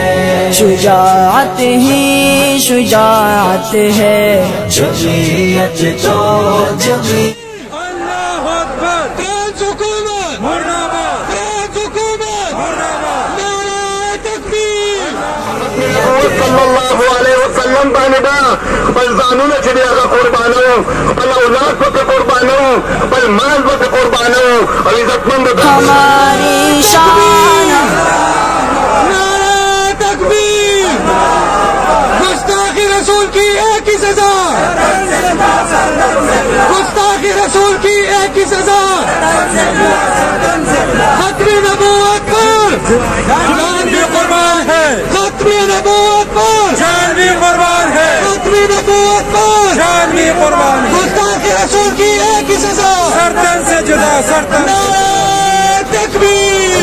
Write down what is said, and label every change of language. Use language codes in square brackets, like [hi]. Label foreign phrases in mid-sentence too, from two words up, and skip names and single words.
[ur] شجاعت ہی شجاعت ہے، جمعیت تو جمعیت۔ [ar] اللہ اکبر، [ur] فرانس حکومت مرد آباد، فرانس حکومت مرد آباد، نعرہ تکبیر۔ [ar] صلی اللہ علیہ وسلم [ps] باندې خپل ځانونه چې دی هغه قربانوو، خپل اولاد پکې قربانوو، خپل مال پکې قربانوو او عزتمند [ur] ہماری شان نعرہ تکبیر، گستاخی رسول کی ایک ہی سزا، گستاخی رسول کی ایک ہی سزا، ختم نبوت پر جان بھی قربان ہے، ختم نبوت پر جان بھی قربان ہے، ختم نبوت پر جان بھی قربان ہے، گستاخی رسول کی ایک ہی سزا، سرتن سے جدا سرتن، نعرہ تکبیر۔